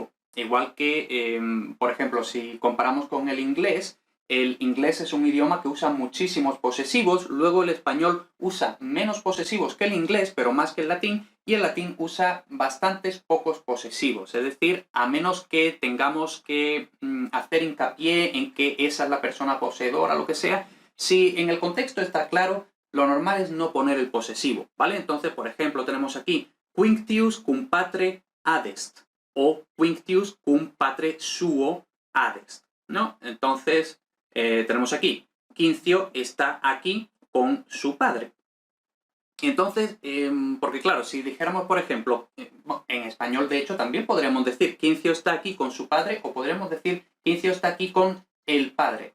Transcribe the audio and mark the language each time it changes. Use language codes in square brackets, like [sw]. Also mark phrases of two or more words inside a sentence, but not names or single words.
[es] Igual que, por ejemplo, si comparamos con el inglés, el inglés es un idioma que usa muchísimos posesivos, luego el español usa menos posesivos que el inglés, pero más que el latín, y el latín usa bastantes pocos posesivos, es decir, a menos que tengamos que hacer hincapié en que esa es la persona poseedora, lo que sea, si en el contexto está claro, lo normal es no poner el posesivo, ¿vale? Entonces, por ejemplo, tenemos aquí [la] Quinctius cum patre adest, o Quinctius cum patre suo adest, [es] ¿no? Entonces, tenemos aquí, Quincio está aquí con su padre. Entonces, porque claro, si dijéramos, por ejemplo, en español de hecho también podríamos decir Quincio está aquí con su padre, o podríamos decir Quincio está aquí con el padre.